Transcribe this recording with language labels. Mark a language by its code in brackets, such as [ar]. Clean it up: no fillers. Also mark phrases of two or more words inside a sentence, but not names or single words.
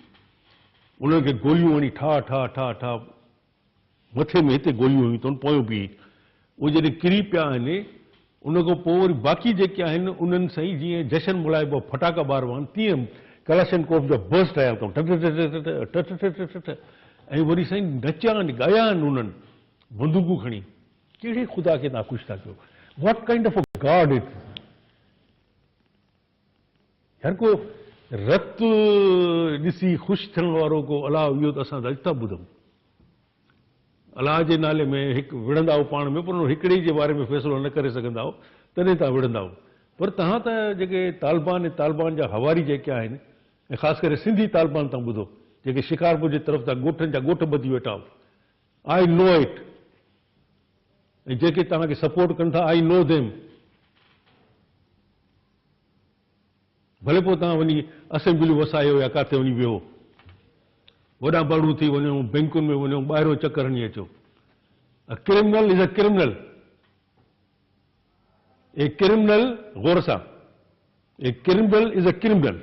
[sd] उन्हनि खे गोलियूं हणी ठा ठा ठा ठा, मथे में हिते गोलियूं हयूं अथनि, पोयों बि उहे जॾहिं किरी पिया आहिनि, उन खां पोइ वरी बाक़ी जेके आहिनि उन्हनि सां ई जीअं जशन मुलाइबो फटाका ॿारबा आहिनि, तीअं कलाशनकोफ जा बर्स्ट आया अथऊं, टट, ऐं वरी साईं नचिया आहिनि, ॻाया आहिनि उन्हनि बंदूकूं खणी। कहिड़े ख़ुदा खे तव्हां ख़ुशि था कयो? [en] what kind of a god it? [sd] हर को रत ॾिसी ख़ुशि थियण वारो को अलाह, इहो त असां अॼु था ॿुधूं। अलाह जे नाले में हिकु विढ़ंदा पाण में, पर हिकिड़े जे बारे में फ़ैसिलो न करे सघंदा तॾहिं तव्हां विढ़ंदा। पर तव्हां त जेके तालिबान जा हवारी जेके आहिनि, ऐं ख़ासि करे सिंधी तालिबान तव्हां ॿुधो, जेके शिकारपुर जी तरफ़ तां ॻोठनि जा ॻोठ ॿधी वेठा हो, [en] I know it. [sd] ऐं जेके तव्हांखे सपोर्ट कनि था, [en] I know them. [sd] भले पोइ तव्हां वञी असेंबलियूं वसायो या किथे वञी वियो, वॾा माण्हू थी वञो, बैंकुनि में वञो, ॿाहिरियों चकर हणी अचो। [en] criminal is a criminal, a criminal, [sd] गौर सां, [en] a criminal is a criminal.